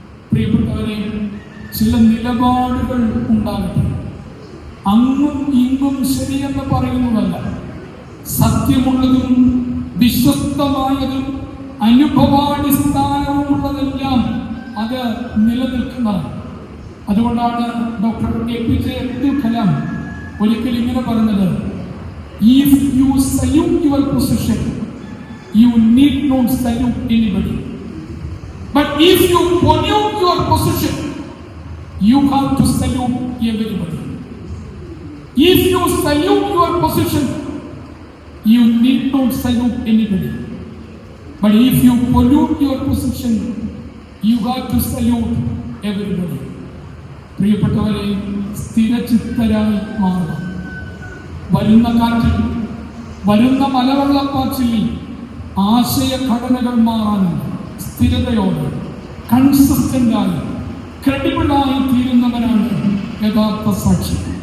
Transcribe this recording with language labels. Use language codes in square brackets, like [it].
[ml] പ്രിയപ്പെട്ടവരെ, ചില നിലപാടുകൾ ഉണ്ടാകട്ടെ. അങ്ങും ഇങ്ങും ശരിയെന്ന് പറയുന്നതല്ല, സത്യമുള്ളതും വിശ്വസ്തമായതും അനുഭവാടിസ്ഥാനവുമുള്ളതെല്ലാം അത് നിലനിൽക്കുന്നതാണ്. അതുകൊണ്ടാണ് ഡോക്ടർ APJ അബ്ദുൽ കലാം ഒരിക്കൽ ഇങ്ങനെ പറഞ്ഞത്, [en] if you salute your position, you need not salute anybody. But if you pollute your position, you have to salute everybody. If you salute your position, you need not salute anybody. But if you pollute your position, you have to salute everybody. [ml] പ്രിയപ്പെട്ടവരെ, സ്ഥിരചിത്തരായി മാറണം. വരുന്ന കാറ്റിൽ, വരുന്ന മലവെള്ളപ്പാച്ചിലിൽ ആശയഘടനകൾ മാറാനുണ്ട്. സ്ഥിരതയോടെ, കൺസിസ്റ്റന്റായി, ക്രെഡിബിളായി തീരുന്നവനാണ് യഥാർത്ഥ സാക്ഷി.